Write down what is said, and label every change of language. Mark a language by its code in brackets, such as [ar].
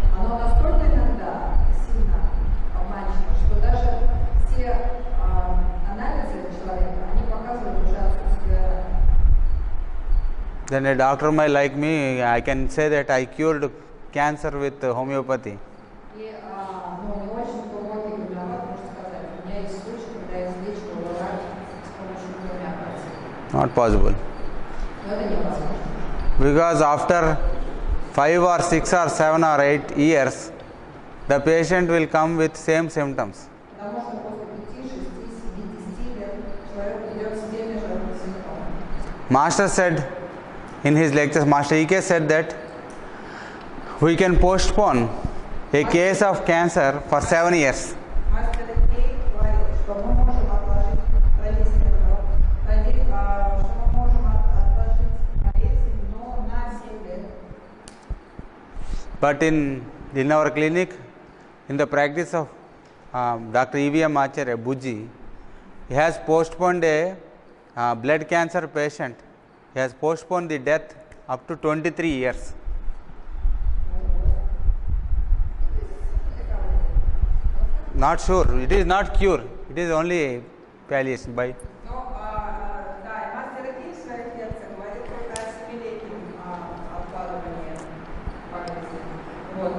[ru] Оно настолько иногда сильно обманчиво, что даже все анализы человека, они показывают уже отсутствие рака. [en] Then a doctor might like me, I can say that I cured cancer with homeopathy. [ru] И не очень глубокий гомеопат может сказать, у меня есть случай, когда я излечивала рак с помощью гомеопатии. [en] Not possible. [ru] Но это невозможно. [en] Because after 5 or 6 or 7 or 8 years, the patient will come with same symptoms. [ru] Потому что после 5, 6, 7, 10 лет человек идет с теми же симптомами. [en] Master said in his lectures, Master E.K. said that we can postpone a case of cancer for 7 years. [ru] Мастер Кей говорил, что мы можем отложить болезнь, что мы можем отложить болезнь, но на 7 лет. [en] But in our clinic, in the practice of Dr. E.V.M. Acharya, Buji, he has postponed a blood cancer patient. He has postponed the death up to 23 years. Not sure. It is not cure. It is only palliation by. [ru] Но, да, и мастер Кей в своих лекциях говорит только о 7-летнем откладывании болезни. Вот.